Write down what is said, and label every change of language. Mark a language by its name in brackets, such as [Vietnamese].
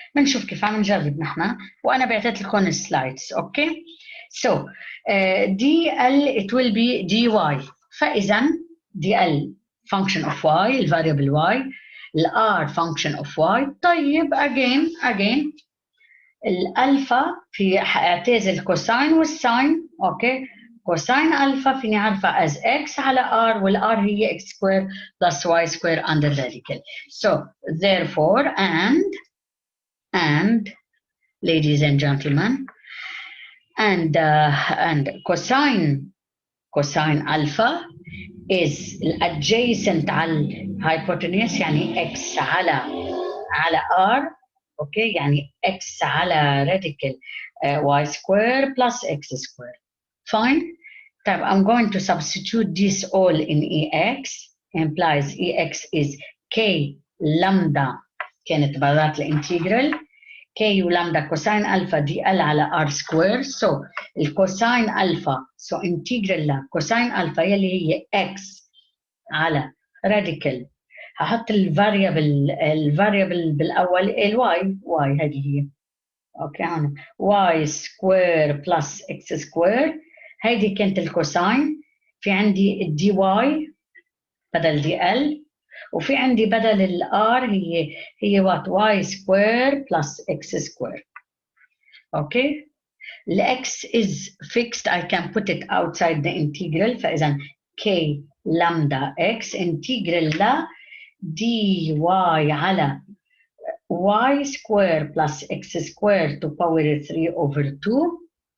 [Arabic] بنشوف كيف عم نجرب نحن وانا بعثت لكم السلايدز. اوكي. [English] so دي ال it will be dy. [Arabic] فاذا [English] دي ال function of y الفاريبل y ال r function of y. [Arabic] طيب again الالفا في اعتاز الكوساين والساين. اوكي. كوساين الفا فيني عارفه as x على r والr هي [English] x square plus y square under radical. So therefore and ladies and gentlemen and cosine alpha is adjacent [Arabic] على [English] hypotenuse يعني x على r. [Arabic] اوكي. يعني [English] x [Arabic] على [English] radical y square plus x square. Fine. طيب I'm going to substitute this all in ex. Implies ex is k lambda [Arabic] كانت برات الانتجرال [English] k ولامدا cosine alpha dl على r square. So الكوساين alpha so integral لا cosine alpha [Arabic] يلي هي [English] x على radical. [Arabic] هحط الفاريبل بالاول الواي هذه هي. اوكي. [English] هون y square plus x square. [Arabic] هيدي كانت الكوساين. في عندي الدي واي بدل دي ال وفي عندي بدل الار هي وات [English] y square plus x square. [Arabic] اوكي. الاكس [English] is fixed. I can put it outside the integral. [Arabic] فاذا [English] k lambda x integral لا dy على y square plus x square to power 3 over 2.